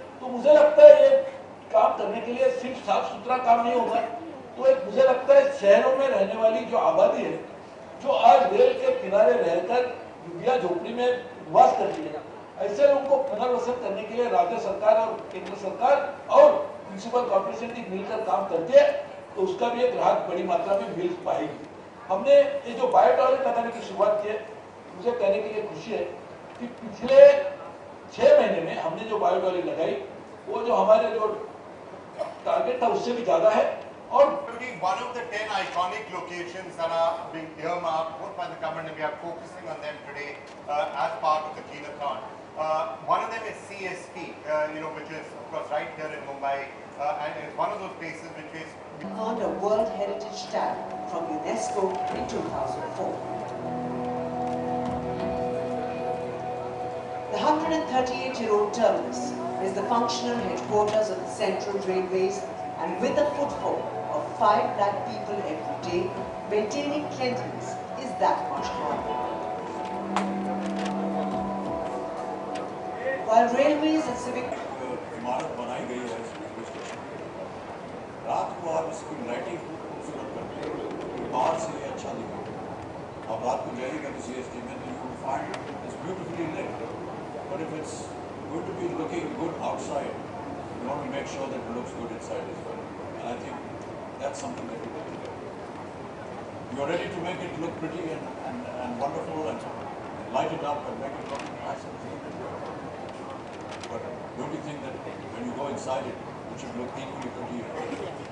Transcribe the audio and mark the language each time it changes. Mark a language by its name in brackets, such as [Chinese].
[Hindi] तो मुझे लगता है ये काम करने के लिए सिर्फ साफ सुथरा काम नहीं होगा, तो एक मुझे लगता है शहरों में रहने वाली जो आबादी है, जो आज रेल के किनारे रहकर झुग्गिया झोपड़ी में निवास करती है, ऐसे लोगों को पुनर्वसन करने के लिए राज्य सरकार और केंद्र सरकार और म्युनिसिपल कॉर्पोरेशन की मिलकर काम करती है, तो उसका भी एक राहत बड़ी मात्रा में मिल पाएगी। हमने ये जो बायो टॉयलेट लगाने की शुरुआत की है, मुझे कहने के लिए खुशी है कि पिछले 6 महीने में हमने जो बायो टॉयलेट लगाई, वो जो हमारे जो टारगेट था उससे भी ज्यादा है। और [English] one of the 10 iconic locations that are being earmarked both by the government, and we are focusing on them today as part of the cleanathon. One of them is CST, which is of course right here in Mumbai. and it's one of those places which is earned a World Heritage Tag from UNESCO in 2004. The 138-year-old terminus is the functional headquarters of the Central Railways, and with a footfall of 5 lakh people every day, maintaining cleanliness is that much harder. While railways and civic [Hindi] इमारत बनाई गई है railway station रात को आप इसकी lighting खूबसूरत करते हैं बाहर से ये अच्छा दिखेगा आप रात को जाइएगा किसी एसटी में तो [English] You will find it's beautifully lit but if it's going to be looking good outside you want to make sure that it looks good inside as well. And I think that's something that you can do. You're ready to make it look pretty and wonderful and light it up and make it look nice and clean. But don't you think that when you go inside it, it should look equally pretty?